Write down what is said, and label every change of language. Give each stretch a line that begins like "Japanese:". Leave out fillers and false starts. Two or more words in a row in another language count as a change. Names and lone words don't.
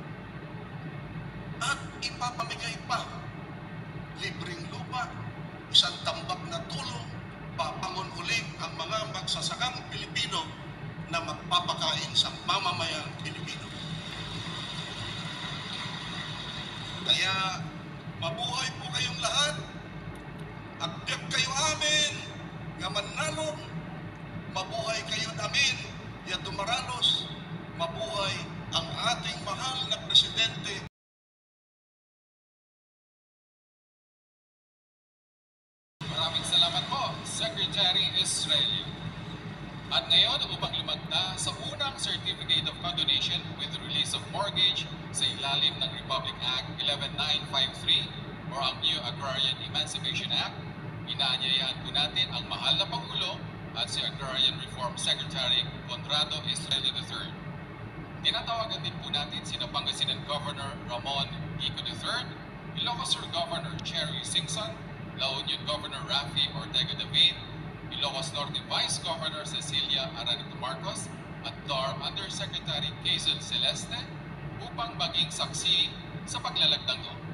Filipino: at ipapamigay pa libreng lupa, isang tambak na tulong, papangon uling ang mga magsasakang Pilipino na magpapakain sa mamamayang Pilipino. Kaya mabuhay po kayong lahat.
Iloko: Agbyag kayo amin nga manalong.
Pangasinan: Mabuhay kayo namin ya dumaralos.
Filipino: Mabuhay ang ating mahal na Presidente. Maraming salamat po, Secretary Israeli. At ngayon, upang lumagda sa unang
English: Certificate of Condonation with Release of Mortgage
Filipino: sa ilalim ng Republic Act 11953 o ang New Agrarian Emancipation Act, inaanyayahan po natin ang mahal na Pangulo at si
English: Agrarian Reform Secretary
Filipino: Conrado Estrella III. Tinatawagan din po natin si Pangasinan Governor Ramon Kiko III, Ilocos Sur Governor Cherry Singson, La Union Governor Rafi Ortega David, Ilocos Norte Vice Governor Cecilia Aranito Marcos at DAR Undersecretary Quezon Celeste upang maging saksi sa paglalagdang ito.